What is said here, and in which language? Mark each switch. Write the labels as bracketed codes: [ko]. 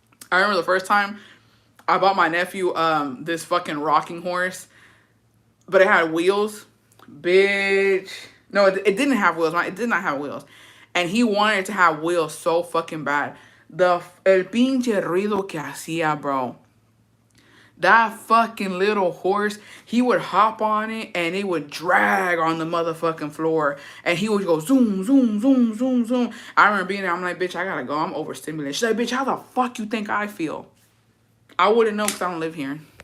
[en] I remember the first time I bought my nephew this fucking rocking horse, but it had wheels. Bitch. No, it didn't have wheels. It did not have wheels. And he wanted it to have wheels so fucking bad. [es] El pinche ruido que hacía, bro. [en] That fucking little horse, he would hop on it and it would drag on the motherfucking floor. And he would go zoom, zoom, zoom, zoom, zoom. I remember being there, I'm like, bitch, I gotta go. I'm overstimulated. She's like, bitch, how the fuck you think I feel? I wouldn't know because I don't live here.